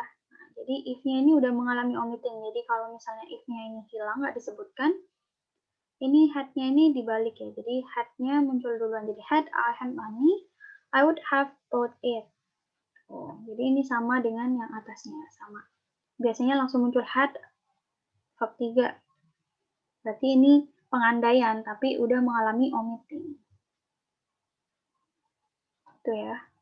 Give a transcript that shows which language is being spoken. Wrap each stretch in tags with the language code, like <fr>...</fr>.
<id>Nah, jadi if-nya ini udah mengalami omitting. Jadi kalau misalnya if-nya ini hilang, nggak disebutkan, ini had-nya ini dibalik ya. Jadi had-nya muncul duluan.</id> <en>Jadi had I had money, I would have bought it.</en> <id>Oh, jadi ini sama dengan yang atasnya. Sama. Biasanya langsung muncul had, verb 3. Berarti ini pengandaian, tapi udah mengalami omitting. Itu ya.</id>